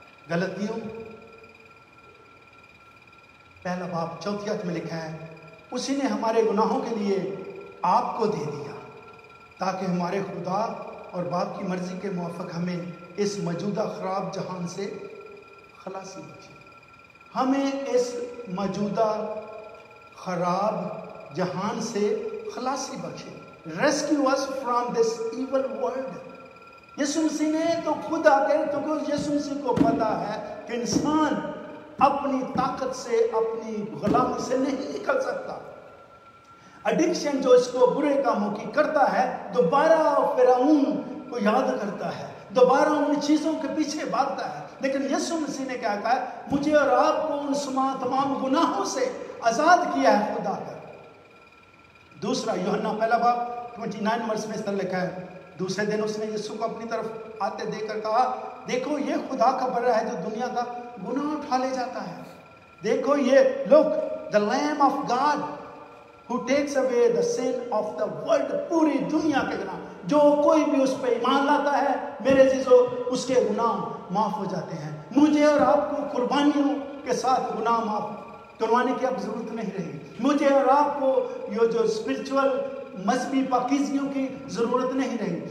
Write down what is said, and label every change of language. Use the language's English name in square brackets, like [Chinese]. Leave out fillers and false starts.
[Urdu] غلطیوں پہلا باب 4 آیت میں لکھا ہے اسی نے ہمارے گناہوں کے لیے آپ کو دے دیا تاکہ ہمارے خدا اور باپ کی مرضی کے موافق ہمیں اس موجودہ خراب جہان سے خلاصی بخشے. ہمیں اس موجودہ خراب جہان سے خلاصی بخشے. [English] Rescue us from this evil world. [Urdu] یسوع مسیح نے تو خود آ کر, کیونکہ یسوع مسیح کو پتا ہے کہ انسان اپنی طاقت سے اپنی غلامی سے نہیں نکل سکتا. ایڈکشن جو اس کو برے کاموں کی کرتا ہے دوبارہ فرعون کو یاد کرتا ہے, دوبارہ ان چیزوں کے پیچھے بھاگتا ہے. لیکن یسوع مسیح نے کیا کہا ہے, مجھے اور آپ کو ان تمام گناہوں سے آزاد کیا ہے خدا کا. دوسرا یوحنا پہلا باب 29 ورس میں اس طرح لکھا ہے, دوسرے دن اس نے یسوع کو اپنی طرف آتے دیکھ کر کہا, دیکھو یہ خدا کا بڑا ہے جو دنیا کا گناہ اٹھا لے جاتا ہے. دیکھو یہ لوک [English] the Lamb of God who takes away the sin of the world. [Urdu] پوری دنیا کے گناہ, جو کوئی بھی اس پہ ایمان لاتا ہے میرے عزیزو اس کے گناہ معاف ہو جاتے ہیں. مجھے اور آپ کو قربانیوں کے ساتھ گناہ معاف کروانے کی اب ضرورت نہیں رہی. مجھے اور آپ کو یہ جو اسپرچول مذہبی پاکیزگیوں کی ضرورت نہیں رہی.